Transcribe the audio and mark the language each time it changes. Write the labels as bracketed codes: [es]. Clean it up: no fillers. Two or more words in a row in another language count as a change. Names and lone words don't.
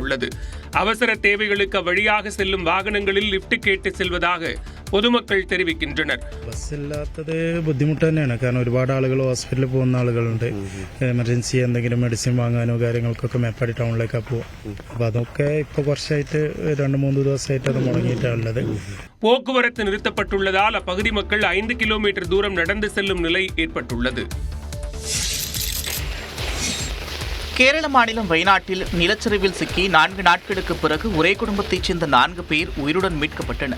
[ta] அவசர தேவைகளுக்கு வழியாக செல்லும் வாகனங்களில் லிப்ட் கேட்டு செல்வதாக பொதுமக்கள் தெரிவிக்கின்றனர். [ml] ബസ് ഇല്ലാത്തത് ബുദ്ധിമുട്ട് തന്നെയാണ്. കാരണം ഒരുപാട് ആളുകൾ ഹോസ്പിറ്റലിൽ പോകുന്ന ആളുകളുണ്ട്. എമർജൻസി എന്തെങ്കിലും മെഡിസിൻ വാങ്ങാനോ കാര്യങ്ങൾക്കൊക്കെ മേപ്പാടി ടൗണിലേക്കാണ് പോവുക. അപ്പോൾ അതൊക്കെ ഇപ്പോൾ കുറച്ചായിട്ട് 2-3 ദിവസമായിട്ട് അത് മുടങ്ങിയിട്ടാണുള്ളത്. [ta] போக்குவரத்து நிறுத்தப்பட்டுள்ளதால் அப்பகுதி மக்கள் 5 கிலோமீட்டர் தூரம் நடந்து செல்லும் நிலை ஏற்பட்டுள்ளது. கேரள மாநிலம் வயநாட்டில் நிலச்சரிவில் சிக்கி 4 நாட்களுக்கு பிறகு ஒரே குடும்பத்தைச் சேர்ந்த 4 பேர் உயிருடன் மீட்கப்பட்டனர்.